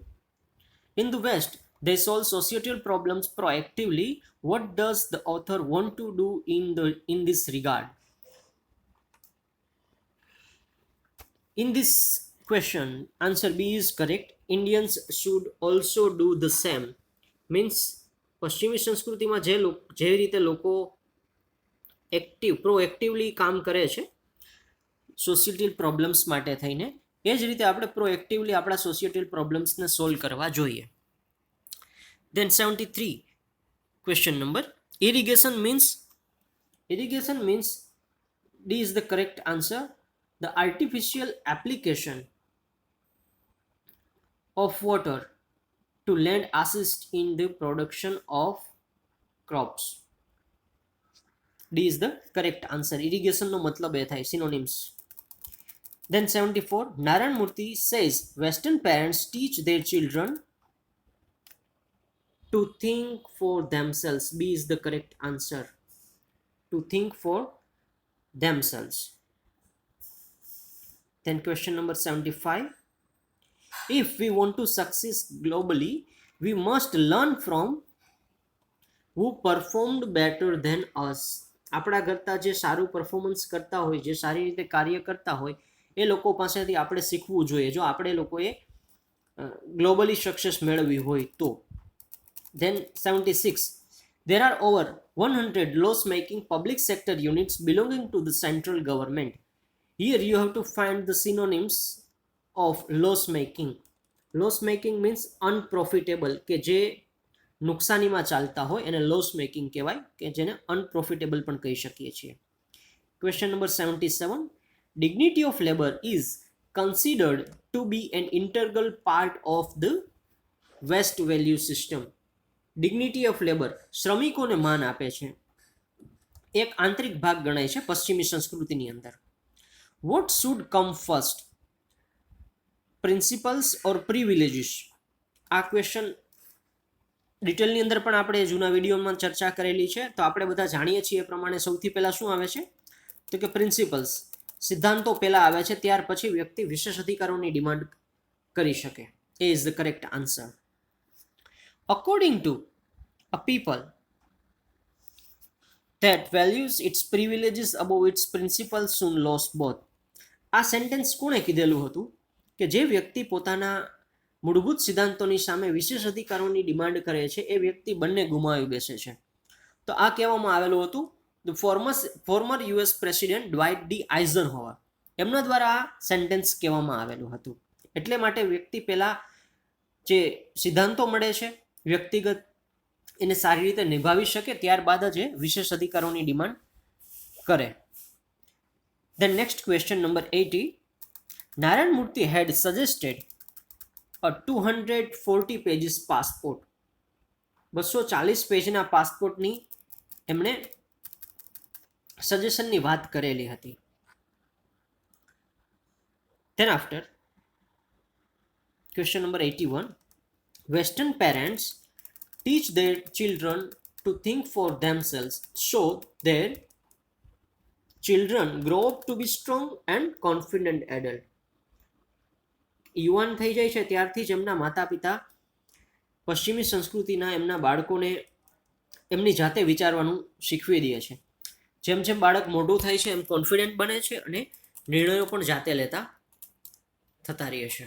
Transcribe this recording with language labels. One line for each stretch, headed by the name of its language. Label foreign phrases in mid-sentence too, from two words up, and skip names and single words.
English: In the West, they solve societal problems proactively. What does the author want to do in this regard? In this question, answer B is correct. Indians should also do the same.
Gujarati: Means પશ્ચિમી સંસ્કૃતિમાં જે રીતે લોકો પ્રોએક્ટિવલી કામ કરે છે
English: social problems
Gujarati: માટે થઈને એ જ રીતે આપણે પ્રોએક્ટિવલી આપણા
English: social problems
Gujarati: સોલ્વ કરવા જોઈએ.
English: Then 73 question number. Irrigation means D is the correct answer. The artificial application of water to land assist in the production of crops. D is the correct answer. Irrigation
Gujarati: નો મતલબ એ થાય
English: synonyms. Then 74 Narayan Murthy says Western parents teach their children to think for themselves. B is the correct answer. To think for themselves. Then question number 75. If we want to succeed globally, we must learn from who performed better than us.
Gujarati: આપણા કરતાં જે સારું પરફોર્મન્સ કરતા હોય, જે સારી રીતે કાર્ય કરતા હોય, એ લોકો પાસેથી આપણે શીખવું જોઈએ જો આપણે લોકોએ
English: globally success
Gujarati: મેળવવી હોય તો.
English: Then 76. There are over 100 loss-making public sector units belonging to the central government. Here you have to find the synonyms of loss-making. Loss-making means unprofitable,
Gujarati: કે જે નુકસાનીમાં ચાલતા હોય એને
English: loss making
Gujarati: કહેવાય, કે જેને અનપ્રોફિટેબલ પણ કહી શકીએ છીએ.
English: Question number 77. Dignity of labor is considered to be an integral part of the West value system. dignity of labor
Gujarati: શ્રમિકોને માન આપે છે, એક આંતરિક ભાગ ગણાય છે પશ્ચિમી સંસ્કૃતિની અંદર.
English: What should come first, principles or privileges?
Gujarati: આ ક્વેશ્ચન ડિટેલની અંદર પણ આપણે જૂના વિડીયોમાં ચર્ચા કરેલી છે, તો આપણે બધા જાણીએ છીએ એ પ્રમાણે સૌથી પહેલાં શું આવે છે તો કે પ્રિન્સિપલ્સ, સિદ્ધાંતો પહેલાં આવે છે, ત્યાર પછી વ્યક્તિ વિશેષ અધિકારોની ડિમાન્ડ કરી શકે.
English: A is the correct answer. According to a people that values its privileges above its principles soon lost both.
Gujarati: આ સેન્ટેન્સ કોણે કીધેલું હતું કે જે વ્યક્તિ પોતાના મૂળભૂત સિદ્ધાંતોની સામે વિશેષ અધિકારોની ડિમાન્ડ કરે છે એ વ્યક્તિ બંને ગુમાવી બેસે છે. તો આ કહેવામાં આવેલું હતું
English: the former US president Dwight D Eisenhower,
Gujarati: એમના દ્વારા આ સેન્ટેન્સ કહેવામાં આવેલું હતું. એટલે માટે વ્યક્તિ પહેલાં જે સિદ્ધાંતો મળે છે વ્યક્તિગત એને સારી રીતે નિભાવી શકે, ત્યારબાદ જ એ વિશેષ અધિકારોની ડિમાન્ડ કરે.
English: Then next question number 80. Narayan Murthy had suggested a 240 pages passport.
Gujarati: 240 પેજના પાસપોર્ટની એમણે સજેશનની વાત કરેલી હતી.
English: Then after question number 81. Western parents teach their children to think for themselves so their children grow up to be strong and confident adult.
Gujarati: યુવાન થઈ જાય છે ત્યારથી જ એમના માતા પિતા પશ્ચિમી સંસ્કૃતિના એમના બાળકોને એમની જાતે વિચારવાનું શીખવી દે છે. જેમ જેમ બાળક મોટું થાય છે એમ કોન્ફિડન્ટ બને છે અને નિર્ણયો પણ જાતે લેતા થતા રહે છે.